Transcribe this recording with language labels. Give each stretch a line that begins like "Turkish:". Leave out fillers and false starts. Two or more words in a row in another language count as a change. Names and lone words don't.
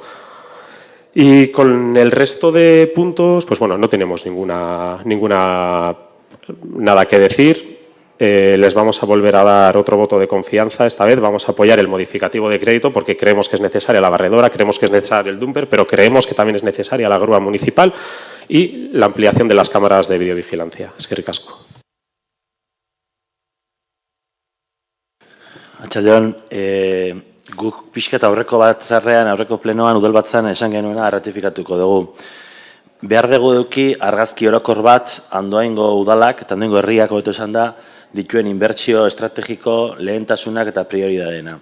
Spanish: Y con el resto de puntos, pues bueno, no tenemos nada que decir. Les vamos a volver a dar otro voto de confianza. Esta vez vamos a apoyar el modificativo de crédito porque creemos que es necesaria la barredora, creemos que es necesario el dumper, pero creemos que también es necesaria la grúa municipal y la ampliación de las cámaras de videovigilancia.
Basque: Eskerrik asko. Atxaldeon, guk pixkat aurreko batzarrean, aurreko plenoan, udal batzan esan genuena ratifikatuko dugu. Behar dugu eduki argazki orokor bat Andoaingo udalak eta Andoaingo herriak hobeto esan da dituen inbertsio estrategiko lehentasunak eta prioridadena.